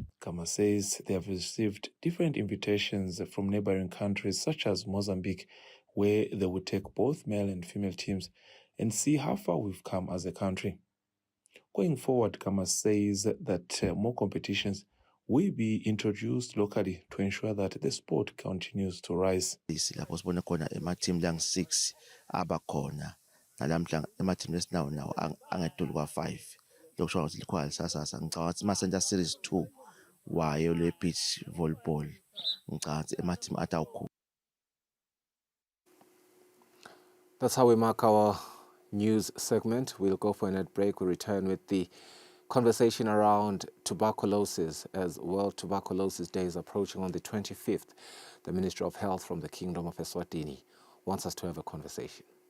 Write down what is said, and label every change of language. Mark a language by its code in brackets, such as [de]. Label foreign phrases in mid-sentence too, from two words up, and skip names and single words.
[en] Kama says they have received different invitations from neighboring countries such as Mozambique, where they will take both male and female teams and see how far we've come as a country. Going forward, Kama says that more competitions will be introduced locally to ensure that the sport continues to rise. [ss] Lapho sibone khona ema-team lang-6 abakhona nalamhla ema-team lesinawo nawo angedluli kwa-5 lokusho ukuthi likhona lisasasa ngicabanga ukuthi ma-center series 2 wayo le- [en] beach volleyball [ss] ngicabanga ukuthi ema-team athi awukhulu. [en] That's how we mark our news segment. We'll go for a net break. We'll return with the conversation around tuberculosis as World Tuberculosis Day is approaching on the 25th. The Minister of Health from the Kingdom of Eswatini wants us to have a conversation.